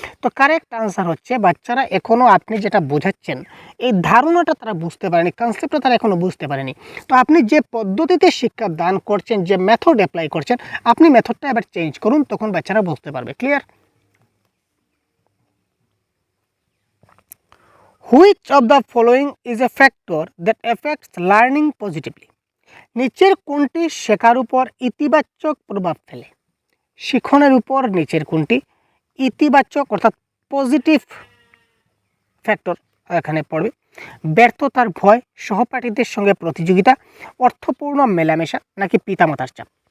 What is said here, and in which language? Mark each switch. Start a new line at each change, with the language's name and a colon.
Bangla: তো correct answer হচ্ছে বাচ্চারা এখনও আপনি যেটা বোঝাচ্ছেন এই ধারণাটা তারা বুঝতে পারেনি, কনসেপ্টটা তারা এখনও বুঝতে পারেনি। তো আপনি যে পদ্ধতিতে শিক্ষা দান করছেন, যে মেথড অ্যাপ্লাই করছেন, আপনি মেথডটা এবার চেঞ্জ করুন, তখন বাচ্চারা বুঝতে পারবে। Clear?
English: Which of the following is a factor that affects learning positively?
Bangla: নিচের কোনটি শেখার উপর ইতিবাচক প্রভাব ফেলে? শিখনের উপর নিচের কোনটি ইতিবাচক অর্থাৎ পজিটিভ ফ্যাক্টর এখানে পড়বে? ব্যর্থতার ভয়, সহপাঠীদের সঙ্গে প্রতিযোগিতা, অর্থপূর্ণ মেলামেশা, নাকি পিতামাতার চাপ?